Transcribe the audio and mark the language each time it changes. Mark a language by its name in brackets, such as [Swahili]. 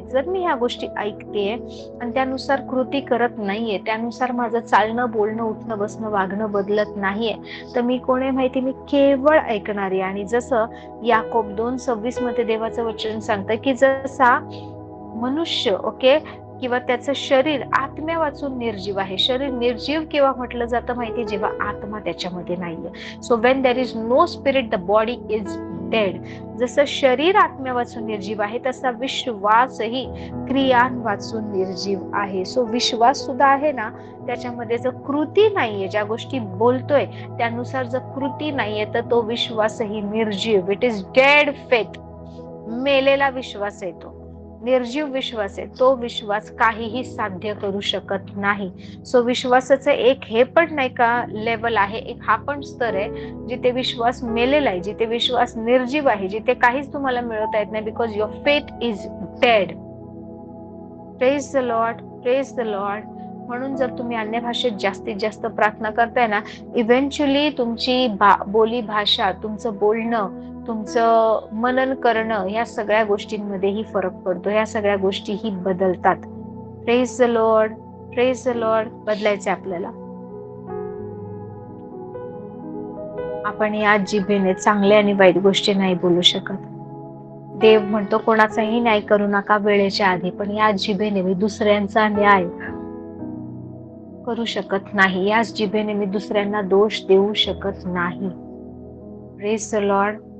[Marathi] जर मी ह्या गोष्टी ऐकते आणि त्यानुसार कृती करत नाहीये, त्यानुसार माझं चालणं, बोलणं, उठणं, बसणं, वागणं बदलत नाहीये, तर मी कोण आहे माहिती, मी केवळ ऐकणारी. आणि जसं याकोब 2:26 मध्ये देवाचं वचन सांगतं की जसा मनुष्य किंवा त्याचं शरीर आत्म्या वाचून निर्जीव आहे. शरीर निर्जीव केव्हा म्हटलं जातं माहिती, जेव्हा आत्मा त्याच्यामध्ये नाहीये. [English] So when there is no spirit the body is dead. [Marathi] जसं शरीर आत्म्या वाचून निर्जीव आहे, तसा विश्वासही क्रियां वाचून निर्जीव आहे. सो विश्वास सुद्धा आहे ना, त्याच्यामध्ये जर कृती नाहीये, ज्या गोष्टी बोलतोय त्यानुसार जर कृती नाहीये, तर तो विश्वासही निर्जीव, [English] It is dead faith. [Marathi] मेलेला विश्वास आहे तो, निर्जीव विश्वास आहे. तो विश्वास काहीही साध्य करू शकत नाही. सो विश्वासाचं एक हे पण नाही का लेवल आहे, एक हा पण स्तर आहे जिथे विश्वास मेलेला आहे, जिथे विश्वास निर्जीव आहे, जिथे काहीच तुम्हाला मिळवता येत नाही, [English] Because your faith is dead. Praise the Lord, praise the Lord. [Marathi] म्हणून जर तुम्ही अन्य भाषेत जास्तीत जास्त प्रार्थना करताय ना, इव्हेंच्युअली तुमची बोली भाषा, तुमचं बोलणं, तुमचं मनन करणं, ह्या सगळ्या गोष्टींमध्येही फरक पडतो, ह्या सगळ्या गोष्टीही बदलतात. [English] Praise the Lord, praise the Lord. [Marathi] बदलायचे आपल्याला. आपण या जिभेने चांगल्या आणि वाईट गोष्टी नाही बोलू शकत. देव म्हणतो कोणाचाही न्याय करू नका वेळेच्या आधी, पण या जिभेने मी दुसऱ्यांचा न्याय करू शकत नाही, याच जिभेने मी दुसऱ्यांना दोष देऊ शकत नाही. [English] Praise the Lord.